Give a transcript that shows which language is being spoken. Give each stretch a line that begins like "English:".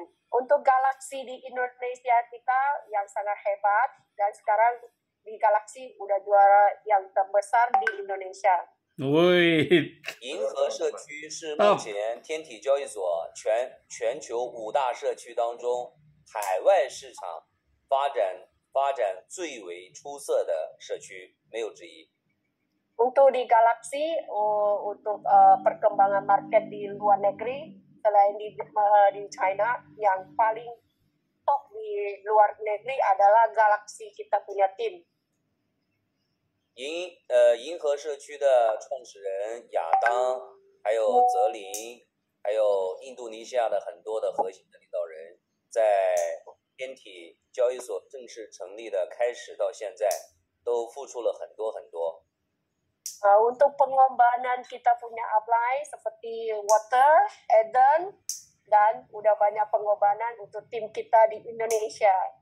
Indonesian: Untuk Galaxy di Indonesia kita yang sangat hebat, dan sekarang di Galaxy udah juara yang terbesar di Indonesia.
Chinese: 银河社区是目前天体交易所全球5大社区当中海外市场发展最为出色的社区，没有之一。
Indonesian: Untuk di Galaxy, untuk perkembangan market di luar negeri, selain di China, yang paling top di luar negeri adalah Galaxy, kita punya tim.
Chinese: 银河社区的创始人亚当，还有泽林，还有印度尼西亚的很多的核心的领导人，在天体交易所正式成立的开始到现在，都付出了很多很多。
Indonesian: Untuk pengembangan kita punya upline seperti Water, Eden, dan udah banyak pengembangan untuk tim kita di Indonesia.